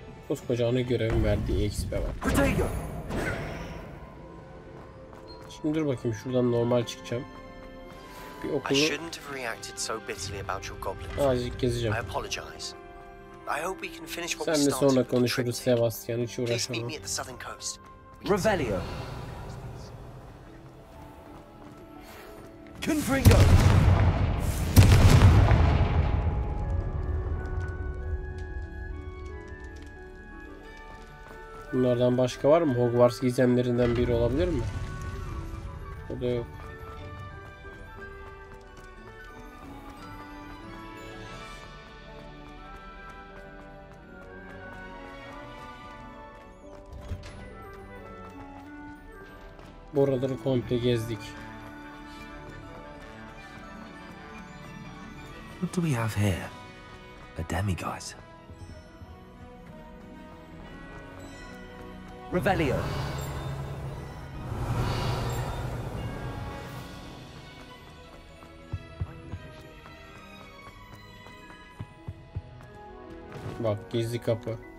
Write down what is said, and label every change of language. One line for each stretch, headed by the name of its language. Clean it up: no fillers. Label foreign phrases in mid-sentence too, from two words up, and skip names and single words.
Turkish: Koskoca ana görevin verdiği XP var. Şimdi dur bakayım, şuradan normal çıkacağım. Bir okulu azıcık gezeceğim. Sen de sonra konuşuruz Sebastian, hiç uğraşamam. Revelio. Confringo. Bunlardan başka var mı? Hogwarts gizemlerinden biri olabilir mi? O da yok. Buraları komple gezdik.
English: What do we have here? A demiguise. Revelio.
Turkish: Bak, gizli kapı.